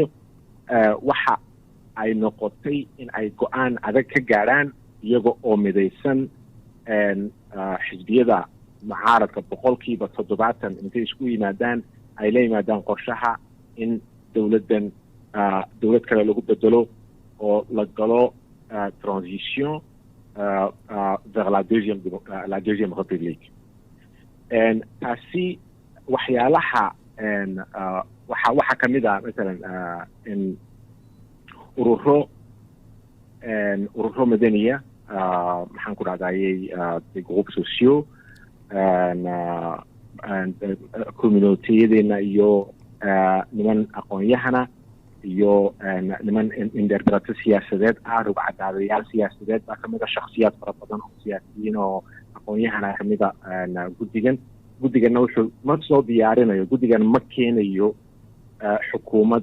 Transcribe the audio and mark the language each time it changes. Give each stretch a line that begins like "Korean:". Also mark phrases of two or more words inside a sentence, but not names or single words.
Somali: waxa ay noqotay in ay go-aan adag ka gaadhaan iyaga oo midaysan xisbiyada mucaaradka 70% intay isku yimaadaan ay la yimaadaan qorshaha in dowladdan dowlad kale lagu bedelo oo la galo
French: transition vers la deuxième république.
Somali: taasi waxyaalaha waxa kamid ah masalan in ururo madaniya maxaan ku dhahdayay
French: des groupes sociaux
Somali: communautyadeenna iyo niman aqoon-yahana iyo niman indhergarato siyaasadeed ah, rugcadaadayaal siyaasadeed baa kamid ah, shakhsiyaad fara badan oo siyaasiyiin oo aqoon-yahana kamid a guddiganna wuxuu ma soo diyaarinayo, guddigan ma keenayo xukuumad.